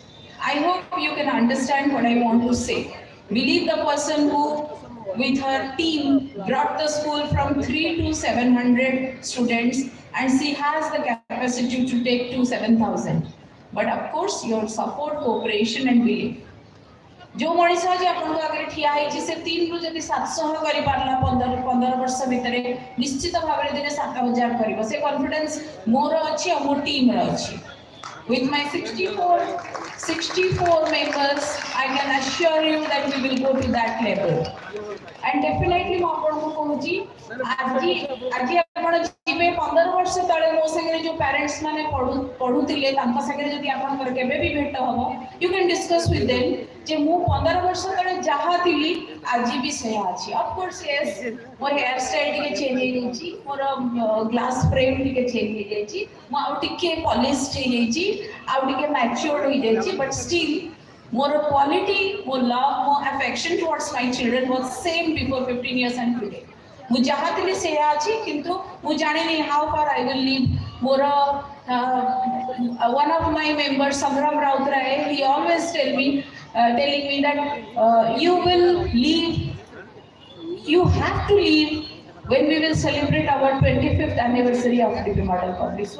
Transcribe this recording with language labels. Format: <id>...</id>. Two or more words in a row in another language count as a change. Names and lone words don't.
<en>I hope you can understand what I want to say. Believe the person who, with her team, brought the school from 3 to 700 students, and she has the capacity to take to 7,000. But of course, your support, cooperation, and belief.</en> <or>ଯୋ ମଣିଷ ଆଜି ଆପଣ କୋ ଆଗେ ଠିଆ ହେ ସେ 3 ରୁ ଯଦି 700 କରି ପାରିଲା 15 ବର୍ଷ ଭିତରେ ନିଶ୍ଚିତ ଭାବ ରେ ଦିନେ 7000 କରିବ ସେ କନଫିଡେନ୍ସ ମୋର ଅଛି ଆଉ ମୋର ଟିମ ରେ ଅଛି.</or> <en>With my 64 members, I can assure you that we will go to that level. And definitely</en> <or>ମୁଁ ଆପଣଙ୍କୁ କହୁଛି ଆଜି ଆପଣ ଯିବେ 15 ବର୍ଷ ତଳେ ମୋ ସାଙ୍ଗରେ ଯୋଉ ପ୍ୟାରେଣ୍ଟସ୍ ମାନେ ପଢୁଥିଲେ ତାଙ୍କ ସାଙ୍ଗରେ ଯଦି ଆପଣଙ୍କର କେବେ ବି ଭେଟ ହବ,</or> <en>you can discuss with them</en> <or>ଯେ ମୁଁ 15 ବର୍ଷ ତଳେ ଯାହା ଥିଲି ଆଜି ବି ସେୟା ଅଛି.</or> <en>Of course, yes,</en> <or>ମୋର</or> <en>hair style</en> <or>ଟିକେ ଚେଞ୍ଜ ହେଇଯାଇଛି, ମୋର</or> <en>glass frame</en> <or>ଟିକେ ଚେଞ୍ଜ ହେଇଯାଇଛି, ମୁଁ ଆଉ ଟିକେ ପଲିଶ୍ଡ ହେଇଯାଇଛି, ଆଉ ଟିକେ ମ୍ୟାଚ୍ୟୁର୍ଡ ହେଇଯାଇଛି,</or> <en>but still more quality, more love, more affection towards my children was same before 15 years and today.</en> <or>ମୁଁ ଯାହା ଥିଲି ସେୟା ଅଛି, କିନ୍ତୁ ମୁଁ ଜାଣିନି</or> <en>how far I will live. ମୋର one of my members, Sangram Rautray, he always telling me that you will leave, you have to leave when we will celebrate our 25th anniversary of DP Model Public School.</en>